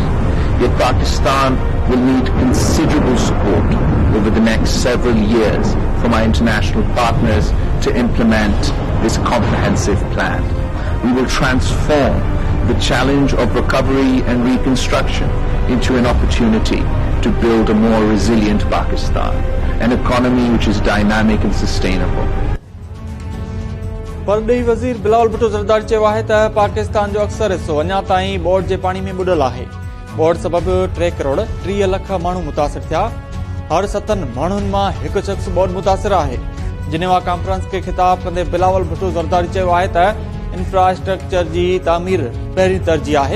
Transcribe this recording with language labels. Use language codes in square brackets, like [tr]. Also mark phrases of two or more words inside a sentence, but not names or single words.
[en] Yet Pakistan will need considerable support over the next several years from our international partners to implement this comprehensive plan. We will transform the challenge of recovery and reconstruction into an opportunity to build a more resilient Pakistan, an economy which is dynamic and sustainable. [sd] परॾेही वज़ीर बिलावल भुट्टो ज़रदारी चयो आहे त पाकिस्तान जो अक्सर हिसो अञा ताईं बोर्ड जे पाणी में बुॾल आहे। बोर्ड सबबि 3 करोड़ 30 लख माण्हू मुतासिर थिया। हर 7 माण्हुनि मां हिकु शख़्स ॿोॾ मुतासिर आहे। जिनेवा कॉन्फ्रेंस खे ख़िताब कंदे बिलावल भुट्टो ज़रदारी चयो आहे त इंफ्रास्ट्रक्चर जी तामीर पहिरीं तरजीह आहे।